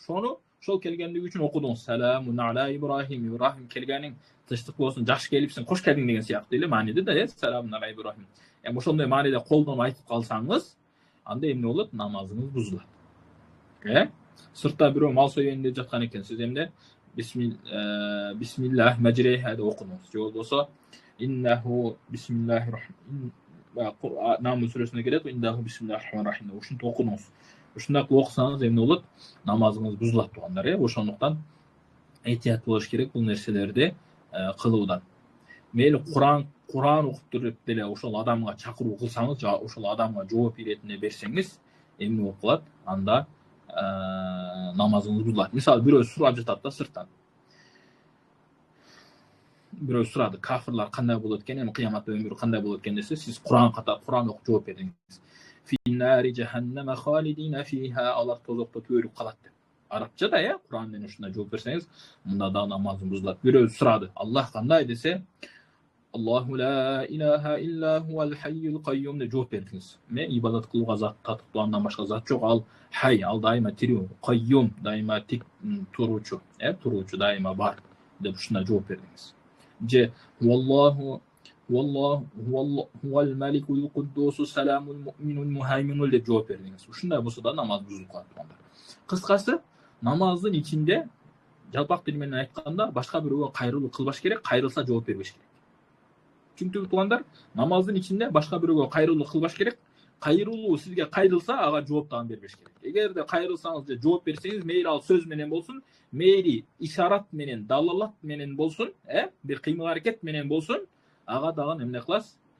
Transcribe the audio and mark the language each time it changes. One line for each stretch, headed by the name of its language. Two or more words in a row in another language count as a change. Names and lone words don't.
Kyrgyz: Ошол келгендиги үчүн окудуңуз.
Arabic: سلام على إبراهيم,
Kyrgyz: Ибрахим келгениң тынчтык болсун, жакшы келипсиң, кош келдиң деген сыяктуу эле мааниде да,
Arabic: سلام على إبراهيم.
Kyrgyz: Ошондой мааниде колдонуп айтып калсаңыз, анда эмне болот? Намазыңыз бузулат. Сыртта бирөө мал союйн деп жаткан экен, сиз эмне
Arabic: بسم الله مجراها
Kyrgyz: деп окудуңуз. Же болбосо
Arabic: إنه بسم الله الرحمن
Kyrgyz: намаз сүрөсүнө келет,
Arabic: إنه بسم الله الرحمن الرحيم.
Kyrgyz: Ушунтип окудуңуз. Ушундай кылып окусаңыз эмне болот? Намазыңыз бузулат тугандар. Ошондуктан этият болуш керек бул нерселерди кылуудан. Мейли Кур'ан окуп туруп деле ошол адамга чакыруу кылсаңыз, ошол адамга жооп иретине берсеңиз, эмне болуп калат? Анда намазыңыз бузулат. Мисалы бирөө сурап жатат да сырттан. Бирөө сурады, кафирлар кандай болот экен, эми кыяматта өмүрү кандай болот экен десе, сиз Кур'ан окуп жооп бердиңиз.
Arabic: في نار جهنم خالدين فيها,
Kyrgyz: алар тозокто төрүп калат деп. Арабчада Кур'ан менен ушундай жооп берсеңиз, мында да намазың бузулат. Бирөө сурады, Аллах кандай десе,
Arabic: الله لا إله إلا هو الحي القيوم
Kyrgyz: деп жооп бердиңиз. Ибадат кылууга зат татыктуу, андан башка зат жок, ал хай, ал дайыма тирүү, кайюм дайыма тик туруучу, дайыма бар деп ушундай жооп бердиңиз.
Arabic: Же والله هو الملك القدوس السلام المؤمن المهيمن
Kyrgyz: деп жооп бердиңиз. Ушундай болсо да намаз бузулуп калат тугандар. Кыскасы, намаздын ичинде жалпак тил менен айтканда башка бирөөгө кайрылуу кылбаш керек, кайрылса жооп бербеш керек. Чүнкү тугандар, намаздын ичинде башка бирөөгө кайрылуу кылбаш керек. Кайрылуу сизге кайрылса, ага жооп дагы бербеш керек. Эгерде кайрылсаңыз же жооп берсеңиз, мейли ал сөз менен болсун, мейли ишарат менен, далалат менен болсун, бир кыймыл аракет менен болсун, ага дагы эмне кыласыз?